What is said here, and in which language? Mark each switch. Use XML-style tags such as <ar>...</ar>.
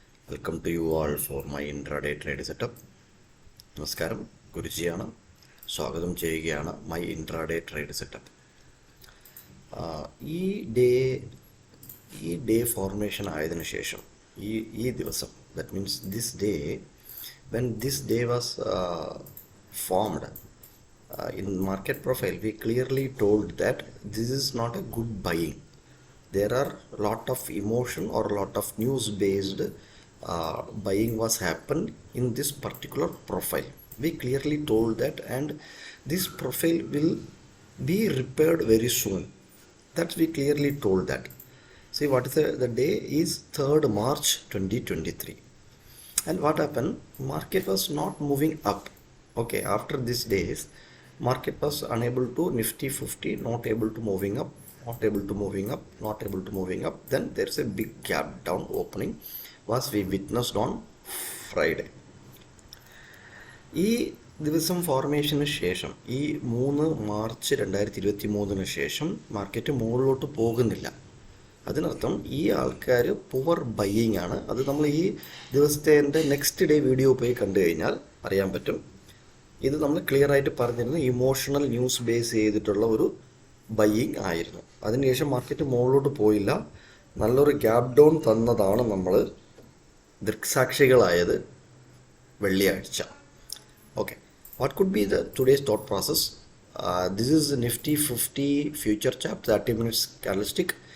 <en>Welcome to you all for my intraday trade setup.</en> <ml>നമസ്കാരം, ഗുരുജിയാണ്. സ്വാഗതം ചെയ്യുകയാണ്</ml> <en>My intraday trade setup.</en> <ml>ഈ day formation ആയതിനു ശേഷം ഈ ദിവസം,</ml> <en>That means this day, when this day was formed in market profile, we clearly told that this is not a good buying. There are lot of emotion or lot of news based buying was happened in this particular profile. We clearly told that, and this profile will be repaired very soon. That we clearly told that. See, what is the day is 3rd March 2023. And what happened? Market was not moving up. Okay, after these days, market was unable to, Nifty 50 not able to moving up, not able to moving up, not able to moving up. Then there's a big gap down opening was we witnessed on Friday.</en> <ml>ഈ ദിവസം ഫോർമേഷന് ശേഷം, ഈ 3 March 2023 ശേഷം market മുകളിലോട്ട് പോകുന്നില്ല. അതിനർത്ഥം ഈ ആൾക്കാർ പുവർ ബയ്യിങ് ആണ്. അത് നമ്മൾ ഈ ദിവസത്തെ എൻ്റെ നെക്സ്റ്റ് ഡേ വീഡിയോ പോയി കണ്ടു കഴിഞ്ഞാൽ അറിയാൻ പറ്റും. ഇത് നമ്മൾ ക്ലിയർ ആയിട്ട് പറഞ്ഞിരുന്നു, ഇമോഷണൽ ന്യൂസ് ബേസ് ചെയ്തിട്ടുള്ള ഒരു ബയ്യിങ് ആയിരുന്നു. അതിനുശേഷം മാർക്കറ്റ് മുകളിലോട്ട് പോയില്ല, നല്ലൊരു ഗ്യാപ് ഡൗൺ തന്നതാണ് നമ്മൾ ദൃക്സാക്ഷികളായത് വെള്ളിയാഴ്ച.</ml> <en>Okay, what could be the today's thought process? This is Nifty 50 future chart, 30 minutes candlestick.</en>